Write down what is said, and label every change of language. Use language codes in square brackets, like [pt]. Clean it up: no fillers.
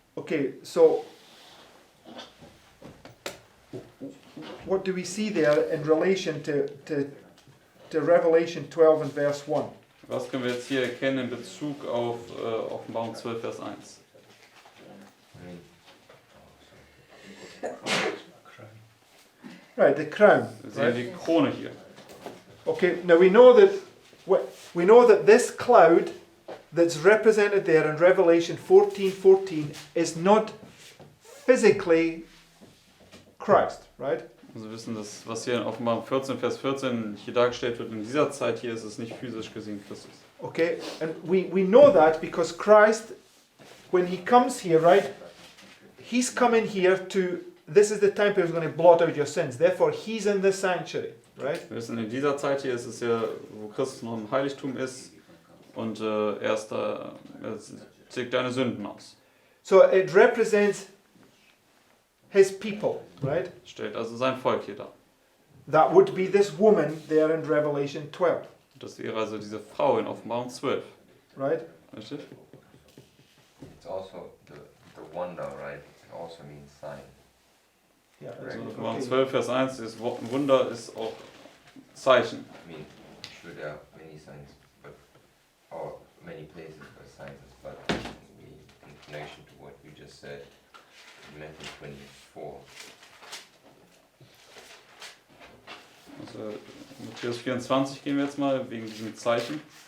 [en] Okay, so what do we see there in relation to Revelation 12 and verse 1? [de] Was können wir jetzt hier erkennen in Bezug auf Offenbarung 12, Vers 1? [en] Crown. Right, the crown. [de] Wir sehen [en] Right? [de] die Krone hier. [en] Okay, now we know that this cloud that's represented there in Revelation 14:14 is not physically Christ, right? [de] Also wir wissen, dass was hier in Offenbarung 14, Vers 14 hier dargestellt wird, in dieser Zeit hier ist es nicht physisch gesehen Christus. [en] Okay, and we know that because Christ, when he comes here, right, he's coming here this is the time he's going to blot out your sins. Therefore, he's in the sanctuary, right? [de] Wir wissen, in dieser Zeit hier ist es ja, wo Christus noch im Heiligtum ist und er zieht deine Sünden aus. [en] So it represents his people, right? [de] Stellt also sein Volk hier dar. [en] That would be this woman there in Revelation 12, [de] Das wäre also diese Frau in Offenbarung 12. [en] right? [de] Richtig? [en] It's also the wonder, right? It also means sign. Yeah. [de] Also Offenbarung 12, Vers 1, das Wunder ist auch Zeichen. [en] I mean, sure there are many signs, or many places for signs, but in connection to what you just said, Matthew 24. [de] Also Matthäus 24 gehen wir jetzt mal, wegen diesem Zeichen.